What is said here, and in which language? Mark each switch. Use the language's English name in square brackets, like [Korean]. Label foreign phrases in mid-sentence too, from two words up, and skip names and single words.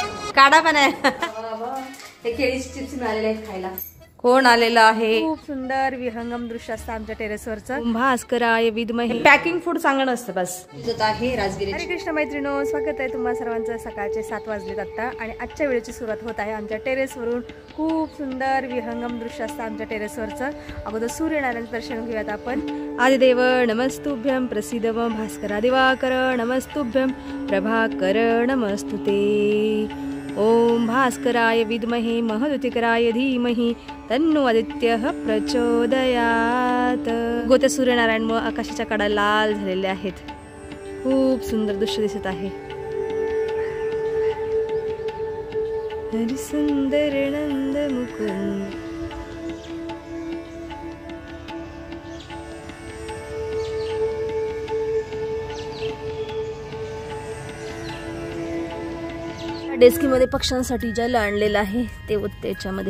[Marathi] काढा पण आहे हे केळीचे चिप्स मिळालेले आहेत खायला. कोण आलेलं आहे? खूप सुंदर विहंगम दृश्य असतं आमच्या टेरेसवरचं. [Sanskrit] भास्कराय विद्महे. [English] packing food [Marathi] चांगलं नसतं बस. तुझं आहे राजगिरी. हरे कृष्ण मैत्रिणो, स्वागत आहे तुम्हा सर्वांचं. सकाळचे 7 वाजलेत आता आणि आजच्या वेळेची सुरुवात होत आहे आमच्या टेरेसवरून. खूप सुंदर विहंगम दृश्य असतं आमच्या टेरेसवरचं. अगोदर सूर्यनारायणाचं दर्शन घेऊयात आपण. [Sanskrit] आदिदेव नमस्तुभ्यं प्रसीद भास्करा दिवाकर नमस्तुभ्यं प्रभाकर नमस्तुते. ओम भास्कराय विद्महे महदुतिकराय धीमहि तन्नो आदित्यः प्रचोदयात. [Marathi] गोत्या सूर्यनारायणमुळे आकाशाच्या कडा लाल झालेल्या आहेत. खूप सुंदर दृश्य दिसत आहे. हरि सुंदर नंद मुकुंद. डेस्कीमध्ये पक्ष्यांसाठी ज्याला आणलेलं आहे ते त्याच्यामध्ये.